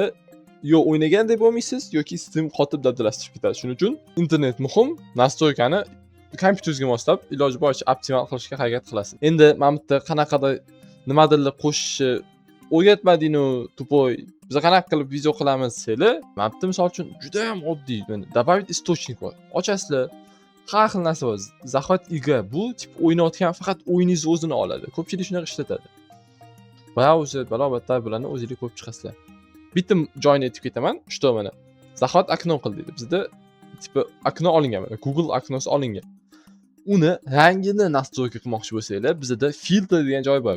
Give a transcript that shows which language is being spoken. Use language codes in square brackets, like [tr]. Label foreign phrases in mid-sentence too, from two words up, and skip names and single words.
[uz] Yo o'ynagan deb bo'lmaysiz yoki stream qotib dabdalashib ketadi. Shuning uchun internet muhim. Настройкani kompyuteringizga moslab iloji boricha optimal qilishga harakat qilasiz. Endi mana bu yerda qanaqadir nimadirlar qo'shishni o'rgatmading-u, tupoy. Biz qanaqa qilib video qilamiz desanglar, mana bu yerda misol uchun juda ham oddiy. [ru] Добавить источник [uz] bor. Ochasizlar. Har xil narsa bor. [ru] Захват игра. [uz] Bu tip o'ynayotgan faqat o'yiningiz o'zini oladi. Ko'pchilik shunaqa ishlatadi. Browser, balobatlar bilan o'zingiz ko'p chiqasizlar. Bitta joyini aytib ketaman. Что mana. [ru] Захват окно [uz] qil deydi. Bizda tipi okno olingan mana. Google oknosi olingan. Uni rangini настройка qilmoqchi bo'lsanglar, bizda filtr degan joy bor.